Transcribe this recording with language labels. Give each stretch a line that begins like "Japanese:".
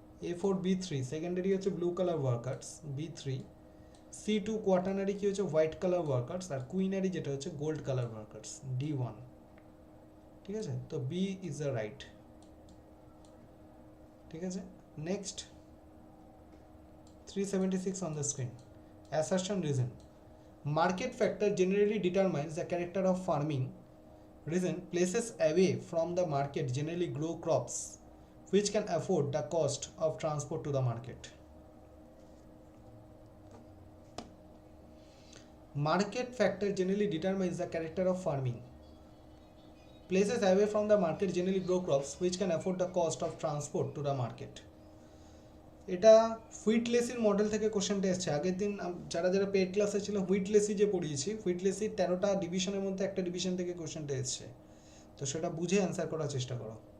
Bangla: A4 B3, secondary হচ্ছে blue colour workers B3, C2 quaternary কি হচ্ছে হোয়াইট কালার ওয়ার্কার্স, আর quinary যেটা হচ্ছে গোল্ড কালার ওয়ার্কার্স D1। ঠিক আছে, তো
English: B is the right.
Bangla: ঠিক আছে,
English: Next 376 on the screen. Assertion reason. Market factor generally determines the character of farming. Reason, places away from the market generally grow crops which can afford the cost of transport to the market. Market factor generally determines the character of farming. Places away from the market generally grow crops which can afford the cost of transport to the market.
Bangla: এটা হুইটলেসির model থেকে কোশ্চেনটা এসছে। আগের দিন যারা যারা paid ক্লাসে ছিল হুইটলেসি যে পড়িয়েছি, হুইটলেসির 13টা ডিভিশনের মধ্যে একটা ডিভিশন থেকে কোশ্চেনটা এসছে, তো সেটা বুঝে অ্যান্সার করার চেষ্টা করো।